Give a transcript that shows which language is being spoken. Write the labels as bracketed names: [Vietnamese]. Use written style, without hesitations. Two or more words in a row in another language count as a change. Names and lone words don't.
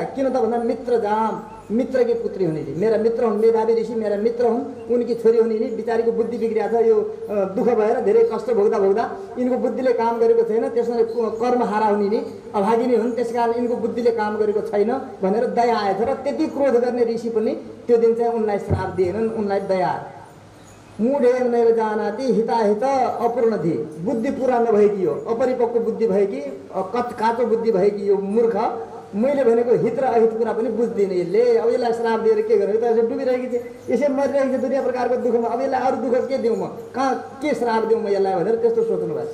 [Nepali] किन त भन्दा मित्रजाम, मित्रकी पुत्री हुने नि, मेरा मित्र हुन्, मेधावी ऋषि मेरा मित्र हुन्, उनकी छोरी हुने नि। बिचारीको बुद्धि बिग्रिएको छ, यो दुःख भएर धेरै कष्ट भोग्दा भोग्दा यिनको बुद्धिले काम गरेको छैन, त्यसमा कर्म हारा हुने नि, अभागिनी हुन्, त्यसकारण यिनको बुद्धिले काम गरेको छैन भनेर दया आएछ। र त्यति क्रोध गर्ने ऋषि पनि त्यो दिन चाहिँ उनलाई श्राप दिएनन्, उनलाई दया आयो। [Sanskrit] मूढे नैव जानाति हिताहित अपूर्ण धि। [Nepali] बुद्धि पुरा नभएकी यो अपरिपक्व बुद्धि भएकी, काचो बुद्धि भएकी यो मूर्ख, मैले भनेको हित र अहित कुरा पनि बुझ्दिनँ यसले। अब यसलाई श्राप दिएर के गर्नु? यसले डुबिरहेकी छ, यसै मरिरहेकी छ दुनियाँ प्रकारको दुःखमा। अब यसलाई अरू दुःख के दिउँ म, कहाँ के श्राप दिउँ म यसलाई भनेर त्यस्तो सोच्नु भएको।